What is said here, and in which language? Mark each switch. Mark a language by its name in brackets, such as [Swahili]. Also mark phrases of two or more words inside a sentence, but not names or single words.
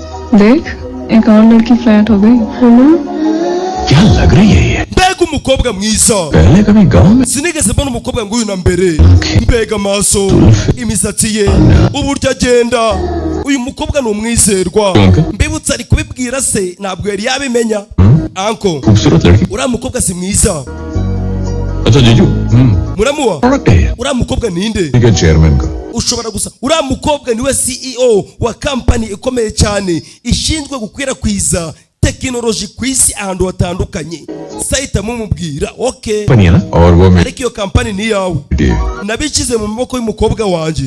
[Hindi] देख एक और लड़की फ्लैट हो गई। क्या लग रही है ये? [Kinyarwanda] mbega umukobwa mwiza [Hindi] पहले कभी गांव में [Kinyarwanda] sinigeze mbona umukobwa nguyu na mbere mbega amaso imisatsi ye uburyo agenda uyu mukobwa ni umwizerwa mbibutse ari kubibwira se ntabwo yari yabimenya anko [Hindi] खूबसूरत लड़की। [Kinyarwanda] uriya mukobwa si mwiza [Hindi] अच्छा जीजू [Kinyarwanda] muramuwa [Hindi] प्रोडक्ट है [Kinyarwanda] uriya mukobwa ninde [Hindi] ठीक है चेयरमैन का। [Kinyarwanda] ushobora gusa uriya mukobwa niwe CEO wa kampani ikomeye cyane ishinzwe gukwirakwiza tekinoloji ku isi ahantu hatandukanye sahita mumubwira okay [Hindi] बनिया ना और वो मेरी [Kinyarwanda] ariko iyo kampani ni yawe nabishyize mu maboko y'umukobwa wanjye